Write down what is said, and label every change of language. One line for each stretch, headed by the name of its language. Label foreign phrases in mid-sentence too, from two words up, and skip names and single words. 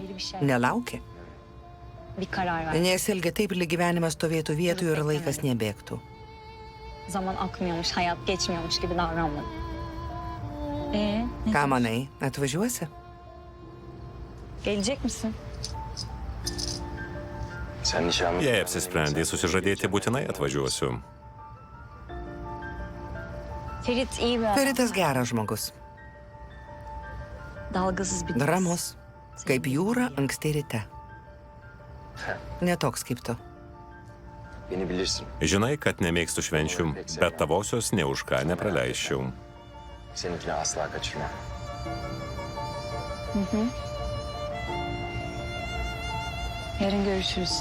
Lithuanian: Nelaukė.
Turkish: Bir karar ver.
Lithuanian: Nesielgė taip, lyg gyvenimas stovėtų vietoje ir laikas nebėgtų.
Turkish: Zaman akmıyormuş, hayat geçmiyormuş gibi davranma. Ne?
Lithuanian: Ką manai, atvažiuosi?
Turkish: Gelecek misin? Sen nişanlı...
Lithuanian: Jei apsisprendai susižadėti, būtinai atvažiuosiu.
Turkish: Ferit iyi bir adam.
Lithuanian: Feritas geras žmogus.
Turkish: Dalgasız bir
Lithuanian: Ramus. Kaip jūra anksti ryte. Netoks kaip tu.
Turkish: Beni bilirsin.
Lithuanian: Žinai, kad nemėgstu švenčių, bet tavosios ne už ką nepraleisčiau.
Turkish: Seninkini asla kaçırmam. Yarın görüşürüz.